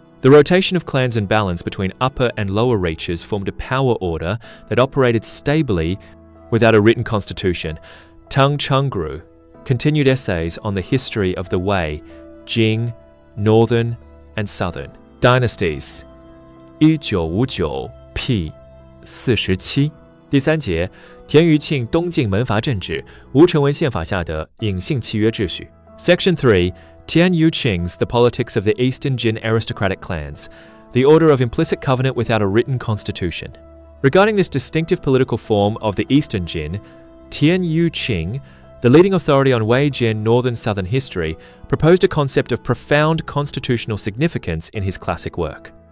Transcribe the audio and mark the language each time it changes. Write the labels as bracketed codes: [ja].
[en] The rotation of clans and balance between upper and lower reaches formed a power order that operated stably without a written constitution. Tang Chengru, continued essays on the history of the Wei, Jing, Northern, and Southern Dynasties. 1959 p. 47. [zh] 第3节田余庆东晋门阀政治，吴承文宪法下的隐性契约秩序。 [en] Section 3 Tianyu Qing's The Politics of the Eastern Jin Aristocratic Clans, the order of implicit covenant without a written constitution. Regarding this distinctive political form of the Eastern Jin, Tianyu Qing, the leading authority on Wei Jin northern southern history, proposed a concept of profound constitutional significance in his classic work.